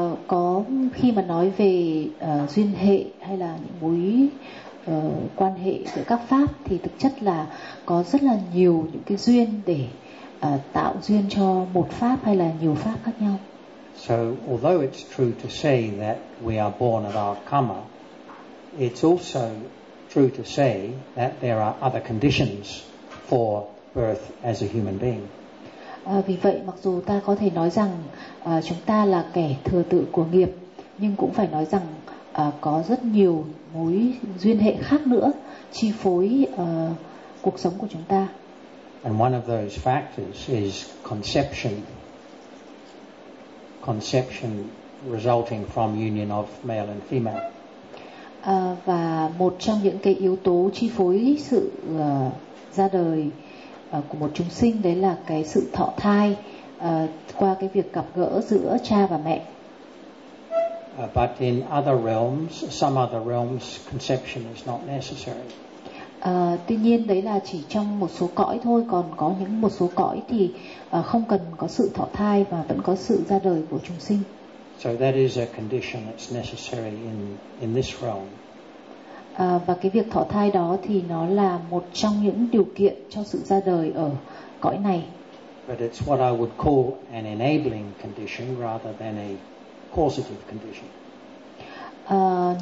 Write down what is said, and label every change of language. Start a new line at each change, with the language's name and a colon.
Vietnamese: có khi mà nói về duyên hệ hay là những mối quan hệ giữa các pháp thì thực chất là có rất là nhiều những cái duyên để tạo duyên cho một pháp hay là nhiều pháp khác nhau.
English: So although it's true to say that we are born of our karma, it's also true to say that there are other conditions for birth as a human being.
Vietnamese: Vì vậy mặc dù ta có thể nói rằng chúng ta là kẻ thừa tự của nghiệp, nhưng cũng phải nói rằng có rất nhiều mối duyên hệ khác nữa chi phối cuộc sống của chúng ta.
English: And one of those factors is conception. Conception resulting from union of male and female.
Vietnamese: Và một trong những cái yếu tố chi phối sự ra đời của một chúng sinh đấy là cái sự thọ thai qua cái việc gặp gỡ giữa cha và mẹ.
English: But in other realms, some other realms, conception is not necessary.
Vietnamese: Tuy nhiên đấy là chỉ trong một số cõi thôi, còn có những một số cõi thì không cần có sự thọ thai và vẫn có sự ra đời của chúng sinh.
English: So that is a condition that's necessary in this realm.
Vietnamese: Và cái việc thọ thai đó thì nó là một trong những điều kiện cho sự ra đời ở cõi này.
English: But it's what I would call an enabling condition rather than a causative condition.